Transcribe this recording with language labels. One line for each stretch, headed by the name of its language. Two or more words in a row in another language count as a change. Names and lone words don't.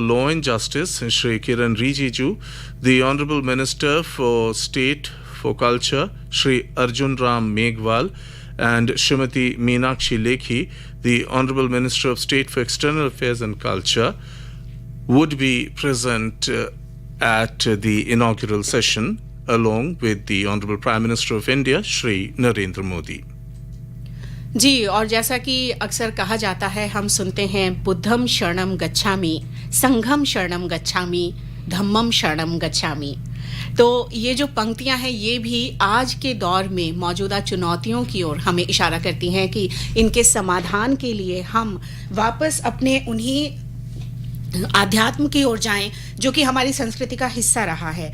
English: Law and Justice, Shri Kiran Rijiju, the Honorable Minister for State for Culture, Shri Arjun Ram Meghwal, and Srimati Meenakshi Lekhi, the Honorable Minister of State for External Affairs and Culture, would be present at the inaugural session along with the Honorable Prime Minister of India, Shri Narendra Modi.
Hindi: जी, और जैसा कि अक्सर कहा जाता है, हम सुनते हैं
Pali: बुद्धम शरणम गच्छामि, संघम शरणम गच्छामि, धम्मम शरणम गच्छामि।
Hindi: तो ये जो पंक्तियां हैं ये भी आज के दौर में मौजूदा चुनौतियों की ओर हमें इशारा करती हैं कि इनके समाधान के लिए हम वापस अपने उन्हीं आध्यात्म की ओर जाएं जो कि हमारी संस्कृति का हिस्सा रहा है।